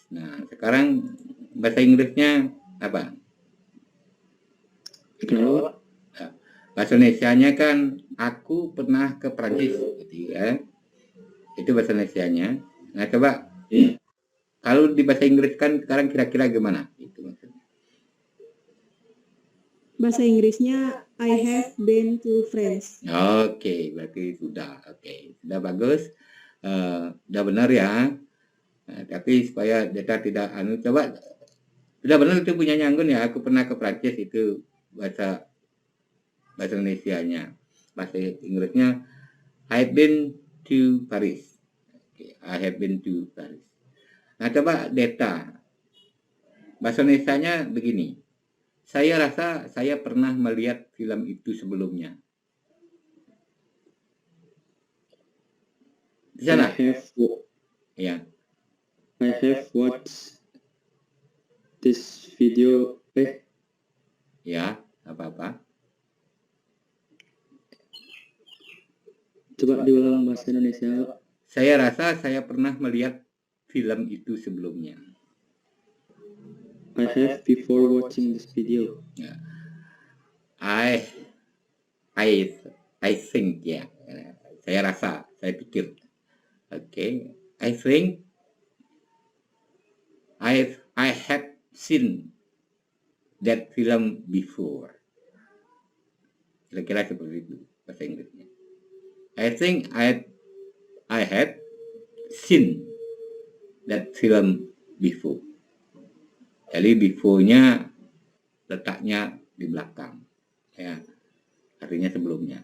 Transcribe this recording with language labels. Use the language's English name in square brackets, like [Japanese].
[Indonesian] Nah, sekarang bahasa Inggrisnya apa? kenapa? Bahasa Indonesianya kan aku pernah ke Prancis gitu ya. Itu bahasa Indonesianya. Nah, coba kalau di bahasa Inggris kan sekarang kira-kira gimana? Itu maksudnya. Bahasa Inggrisnya [English] I have been to France. [Indonesian] Oke, berarti sudah. Oke, sudah bagus. Sudah benar ya. Nah, tapi supaya Deta tidak coba sudah benar itu punyanya Anggun ya. Aku pernah ke Prancis itu bahasa Indonesianya. Bahasa Inggrisnya [English] I've been to Paris. Okay, I have been to Paris. [Indonesian] Nah, coba Deta. Bahasa Indonesianya begini. Saya rasa saya pernah melihat film itu sebelumnya. Di sana? Ya. [English] I have watched this video. [Indonesian] Ya, apa-apa. Coba diulang bahasa Indonesia. Saya rasa saya pernah melihat film itu sebelumnya. [English] I have before watching this video. Ya. I think ya. [Indonesian] Saya rasa, saya pikir. Oke. [English] I think I had seen that film before. [Indonesian] Kira-kira seperti itu bahasa Inggrisnya. [English] I think I had seen that film before. [Indonesian] Jadi before-nya letaknya di belakang, ya, artinya sebelumnya.